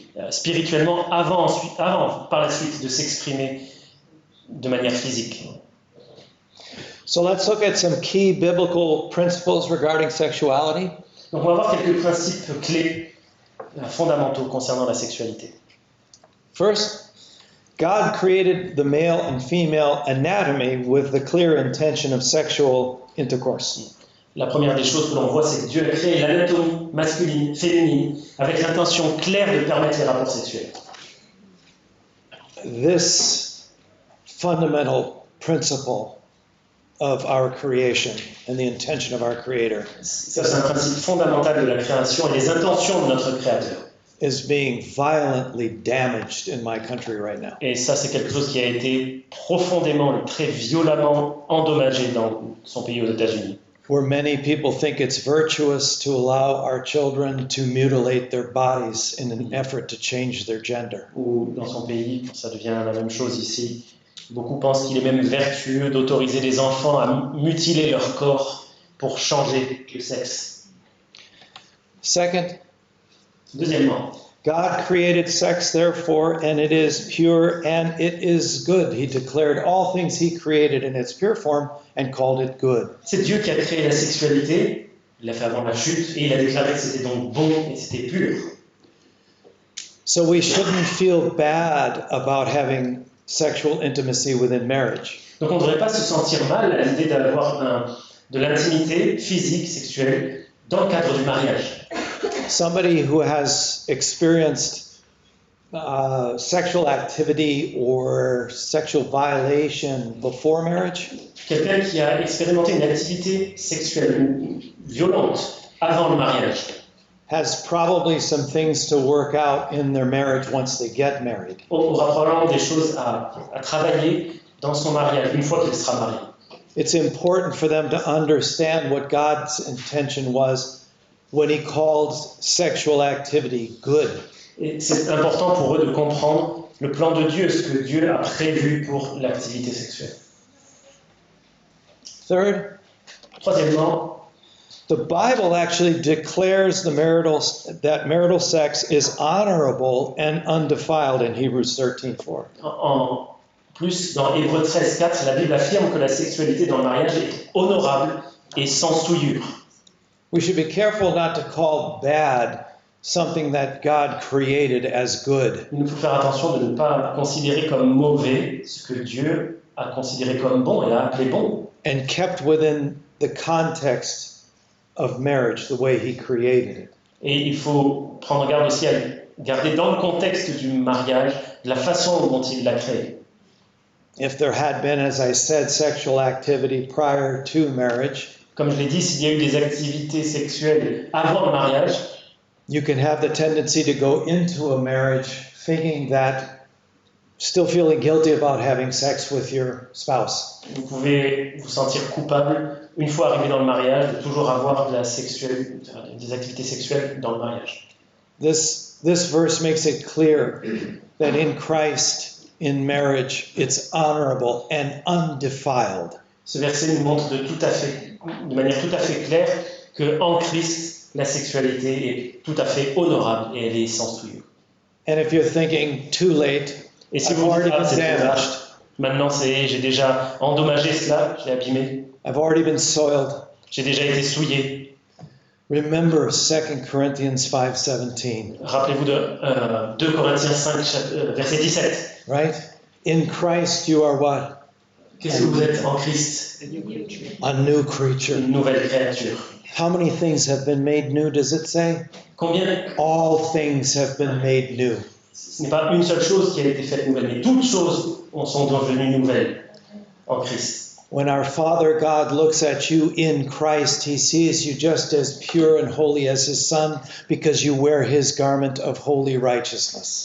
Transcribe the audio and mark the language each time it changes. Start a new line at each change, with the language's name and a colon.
French: Spirituellement, avant, par la suite, de s'exprimer de manière physique.
English: So let's look at some key biblical principles regarding sexuality.
French: Donc on va voir quelques principes clés, fondamentaux concernant la sexualité.
English: First, God created the male and female anatomy with the clear intention of sexual intercourse.
French: La première des choses que l'on voit, c'est que Dieu a créé l'anatomie masculine, féminine, avec l'intention claire de permettre les rapports sexuels.
English: This fundamental principle of our creation and the intention of our Creator
French: Ça, c'est un principe fondamental de la création et les intentions de notre Créateur.
English: is being violently damaged in my country right now.
French: Et ça, c'est quelque chose qui a été profondément et très violemment endommagé dans son pays aux États-Unis.
English: Where many people think it's virtuous to allow our children to mutilate their bodies in an effort to change their gender.
French: Ou dans son pays, ça devient la même chose ici. Beaucoup pensent qu'il est même vertueux d'autoriser les enfants à mutiler leur corps pour changer de sexe.
English: Second,
French: Deuxièmement,
English: God created sex, therefore, and it is pure and it is good. He declared all things he created in its pure form and called it good.
French: C'est Dieu qui a créé la sexualité, il l'a fait avant la chute, et il a déclaré que c'était donc bon et c'était pur.
English: So we shouldn't feel bad about having sexual intimacy within marriage.
French: Donc on ne devrait pas se sentir mal à l'idée d'avoir de l'intimité physique, sexuelle, dans le cadre du mariage.
English: Somebody who has experienced sexual activity or sexual violation before marriage
French: Quelqu'un qui a expérimenté une activité sexuelle violente avant le mariage
English: has probably some things to work out in their marriage once they get married.
French: aura probablement des choses à travailler dans son mariage une fois qu'il sera marié.
English: It's important for them to understand what God's intention was when he called sexual activity good.
French: Et c'est important pour eux de comprendre le plan de Dieu, ce que Dieu a prévu pour l'activité sexuelle.
English: Third,
French: Troisièmement,
English: the Bible actually declares that marital sex is honorable and undefiled in Hebrews 13:4.
French: en plus, dans Hébreux 13:4, la Bible affirme que la sexualité dans le mariage est honorable et sans souillure.
English: We should be careful not to call bad something that God created as good.
French: Il nous faut faire attention de ne pas considérer comme mauvais ce que Dieu a considéré comme bon et a appelé bon.
English: And kept within the context of marriage, the way he created it.
French: Et il faut prendre garde aussi à garder dans le contexte du mariage la façon dont il l'a créé.
English: If there had been, as I said, sexual activity prior to marriage,
French: Comme je l'ai dit, s'il y a eu des activités sexuelles avant le mariage,
English: you can have the tendency to go into a marriage thinking that, still feeling guilty about having sex with your spouse.
French: vous pouvez vous sentir coupable, une fois arrivé dans le mariage, de toujours avoir des activités sexuelles dans le mariage.
English: This verse makes it clear that in Christ, in marriage, it's honorable and undefiled.
French: Ce verset nous montre de manière tout à fait claire qu'en Christ, la sexualité est tout à fait honorable et elle est sans souillure.
English: And if you're thinking too late,
French: Et si
English: I've
French: vous
English: already
French: dites,
English: been
French: c'est trop tard,
English: damaged,
French: maintenant j'ai déjà endommagé cela, j'ai abîmé,
English: I've already been soiled,
French: j'ai déjà été souillé.
English: remember 2 Corinthians 5:17,
French: Rappelez-vous de 2 Corinthiens 5, verset 17.
English: right? In Christ you are what?
French: Qu'est-ce que vous êtes en Christ?
English: A new creature.
French: Une nouvelle créature.
English: How many things have been made new, does it say?
French: Combien?
English: All things have been made new.
French: Ce n'est pas une seule chose qui a été faite nouvelle, mais toutes choses sont devenues nouvelles en Christ.
English: When our Father God looks at you in Christ, he sees you just as pure and holy as his Son because you wear his garment of holy righteousness.